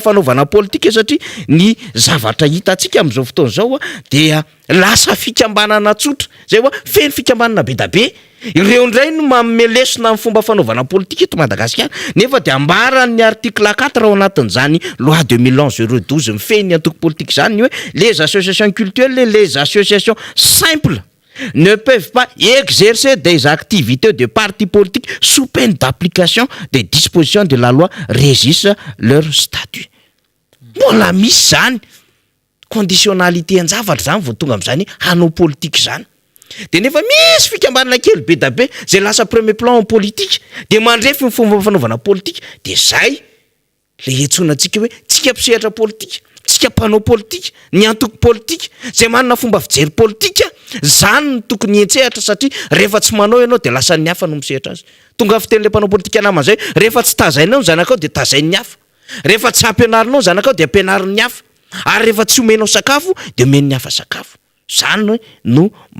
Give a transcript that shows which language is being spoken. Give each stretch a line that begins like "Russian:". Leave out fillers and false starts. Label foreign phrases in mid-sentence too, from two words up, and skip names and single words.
Malagasy: fanaovana politika satria ny zavatra hitantsika amin'izao fotoana zao dia lasa fikambanana tsotra zay hoe feno fikambanana be da be ireo ndray no mamelesona ny fomba fanaovana politika eto Madagasikara nefa de ambaran'ny article 4 ao anatin'izany loi 2011-012 mifehy ny antoko politique zany hoe
French: les associations culturelles et les associations simples ne peuvent pas exercer des activités de parti politique sous peine d'application des dispositions de la loi régissent leur statut.
Malagasy: Mbola misy zany conditionnalité an-javatra zany vao tonga amin'izany hanao politique zany. De nefa misy fikambanana kely be da be zay lasa
French: premier plan en politique
Malagasy: de mandrefy ny fomba fanaovana politique de zay le etsonantsika hoe tsika mpisehatra politique tsika mpanao politika ny antoko politika zay manana fomba fijery politika zany ny tokony entsehatra satria rehefa tsy manao ianao de lasa ny hafa no misehatra azy tonga fiten'le mpanao politika naman'izay rehefa tsy tazainao ny zanakao de tazainy hafa rehefa tsy ampianarinao zanakao de ampianarin'ny hafa ary rehefa tsy omenao sakafo de omen'ny hafa sakafo zany no